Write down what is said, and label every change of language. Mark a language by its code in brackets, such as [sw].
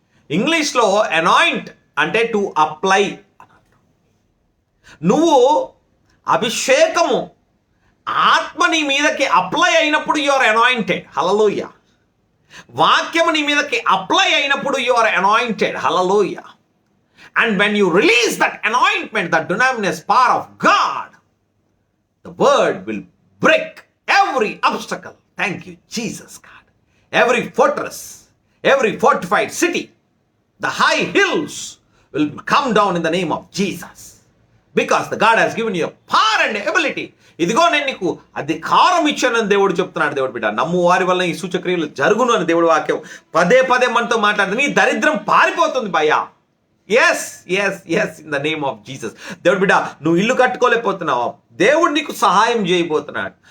[te] ఇంగ్లీష్లో అనాయింట్ అంటే [en] To apply. [te] నువ్వు అభిషేకము ఆత్మ నీ మీదకి అప్లై అయినప్పుడు [en] You are anointed. [te] హల్లెలూయా. వాక్యము నీ మీదకి అప్లై అయినప్పుడు [en] You are anointed. Hallelujah. And when you release that anointment, that dunamis power of God, the word will break every obstacle. Thank you, Jesus God. Every fortress, every fortified city, the high hills will come down in the name of Jesus. Because the God has given you power and ability. [te] ఇదిగో నేను నీకు అధికారం ఇచ్చానని దేవుడు చెప్తున్నాడు. దేవుడు బిడ్డ, నమ్ము వారి వల్ల ఈ సూచక్రియలు జరుగును అని దేవుడు వాక్యం పదే మనతో మాట్లాడుతుంది. నీ దరిద్రం పారిపోతుంది భయ్యా. [en] Yes in the name of Jesus. [te] దేవుడు బిడ్డ, నువ్వు ఇల్లు కట్టుకోలేకపోతున్నావు, దేవుడు నీకు సహాయం చేయబోతున్నాడు.